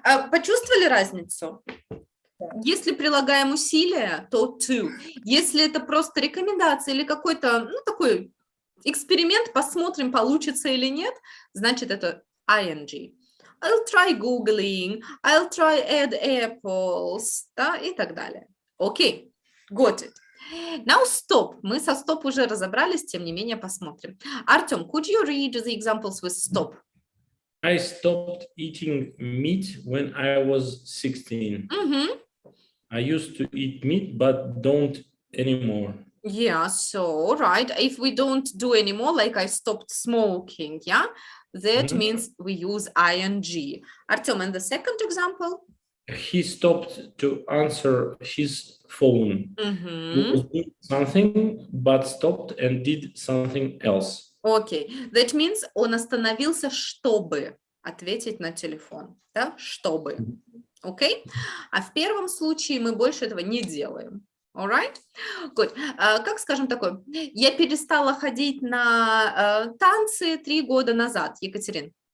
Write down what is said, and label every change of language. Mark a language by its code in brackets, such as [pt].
[ru] Почувствовали разницу? Да. Если прилагаем усилия, то to. Если это просто рекомендация или какой-то, такой эксперимент, посмотрим, получится или нет, значит, это ing. [en] I'll try googling, I'll try add apples, [ru] да, и так далее. [en] Окей, got it. Now stop. Мы со stop уже разобрались, тем не менее посмотрим. Артем, could you read the examples with stop? I stopped eating meat when I was 16. Мгм. I used to eat meat, but don't anymore. Yeah, so, right, if we don't do anymore, like I stopped smoking, yeah, that Mhm. means we use ing. Artem, and the second example? He stopped to answer his phone. He Mhm. was doing something, but stopped and did something else. [ru] Окей, [en] that means [ru] он остановился, чтобы ответить на телефон, да, чтобы, окей? А в первом случае мы больше этого не делаем, [en] alright? Good. [ru] Как скажем такое, я перестала ходить на танцы 3 года назад, Екатерин.